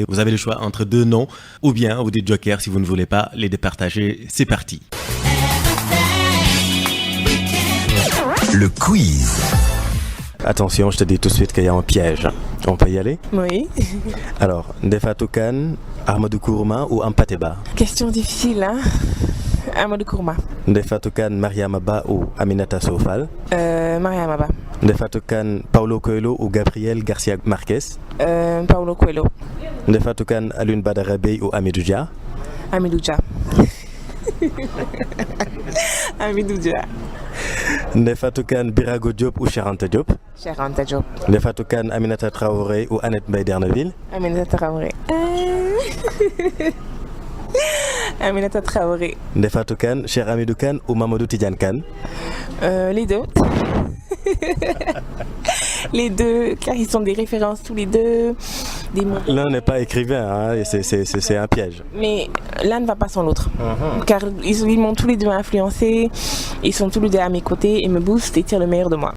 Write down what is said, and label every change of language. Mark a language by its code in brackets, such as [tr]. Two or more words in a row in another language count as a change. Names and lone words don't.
[fr] Vous avez le choix entre deux noms, ou bien des jokers si vous ne voulez pas les départager. C'est parti. Le quiz. Attention, je te dis tout de suite qu'il y a un piège. On peut y aller? Oui. Alors, Ndefatou Kane, Amadou Kourma ou Ampateba? Question difficile, hein? Amadou Kourma. Ndefatou Kane, Mariama Ba ou Aminata Sofal? Mariama Ba. Ndefatou Kane, Paulo Coelho ou Gabriel Garcia Marquez? Paulo Coelho. Ndefatou Kane, Alioune Badara Bèye ou Hamidou Dia? Hamidou Dia. Hamidou Dia. Ndefatou Kane, Birago Diop ou Cheikh Anta Diop? Cheikh Anta Diop. Ndefatou Kane, Aminata Traoré ou Annette Mbaye Derneville? Aminata Traoré. Aminata Traoré. Ndefatou Kane, Cheikh Hamidou Kane ou Mamadou Tidiane Kane? Les deux. Les deux, car ils sont des références tous les deux. L'un n'est pas écrivain, hein, c'est un piège. Mais l'un ne va pas sans l'autre. Car ils m'ont tous les deux influencé, ils sont tous les deux à mes côtés et me boostent et tirent le meilleur de moi.